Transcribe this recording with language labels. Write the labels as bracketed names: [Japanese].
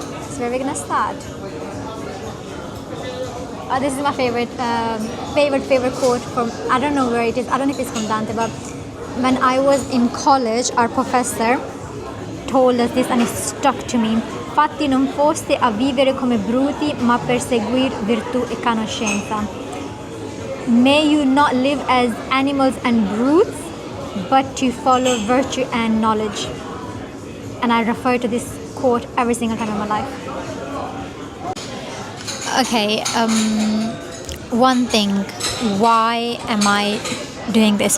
[English] So where are we going to start? This is my favorite quote from, I don't know where it is, I don't know if it's from Dante, but when I was in college, our professor told us this and it stuck to me. [Italian] Fatti non foste a vivere come bruti, ma per seguir virtù e conoscenza. [English] May you not live as animals and brutes, but to follow virtue and knowledge. And I refer to this quote every single time in my life. Okay, one thing, why am I doing this?